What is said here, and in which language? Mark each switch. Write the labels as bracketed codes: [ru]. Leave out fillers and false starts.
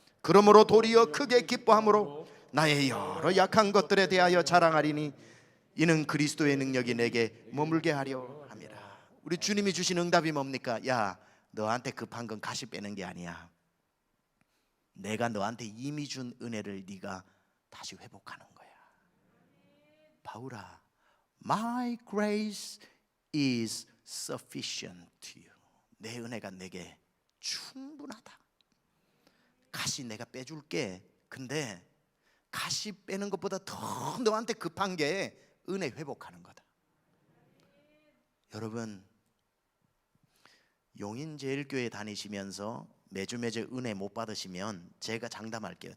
[ko] 그러므로 도리어 크게 기뻐함으로 나의 여러 약한 것들에 대하여 자랑하리니 이는 그리스도의 능력이 내게 머물게 하려 함이라. 우리 주님이 주신 응답이 뭡니까? 야, 너한테 급한 건 가시 빼는 게 아니야. 내가 너한테 이미 준 은혜를 네가 다시 회복하는 거야. [en] 바울아, My grace is sufficient to you. [ko] 내 은혜가 내게 충분하다. 가시 내가 빼줄게. 근데 가시 빼는 것보다 더 너한테 급한 게 은혜 회복하는 거다. 여러분, 용인제일교회 다니시면서 매주 은혜 못 받으시면 제가 장담할게요.